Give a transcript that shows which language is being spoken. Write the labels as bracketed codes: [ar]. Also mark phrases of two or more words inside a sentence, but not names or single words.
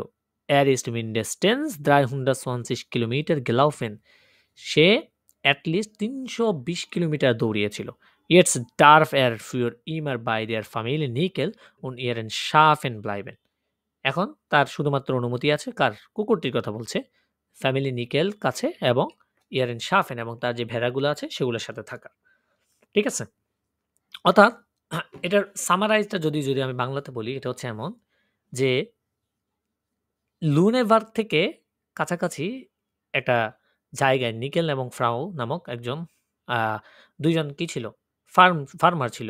[de] Er ist mindestens 320 Kilometer gelaufen. [bn] সে অ্যাটলিস্ট 320 কিলোমিটার দৌড়িয়েছিল। [de] Jetzt darf er für immer bei der Familie Nickel und ihren Schafen bleiben. [bn] এখন তার শুধুমাত্র অনুমতি আছে কার, কুকুরটির কথা বলছে, ফ্যামিলি নিকেল কাছে এবং [de] ihren Schafen [bn] এবং তার যে ভেড়াগুলো আছে সেগুলোর সাথে থাকা। ঠিক আছে, অর্থাৎ এটার সামারাইজটা যদি আমি বাংলাতে বলি, এটা হচ্ছে এমন যে লুনেবার্গ থেকে কাছাকাছি একটা জায়গায় নিকেল এবং ফ্রাউ নামক একজন দুইজন কি ছিল, ফার্মার ছিল।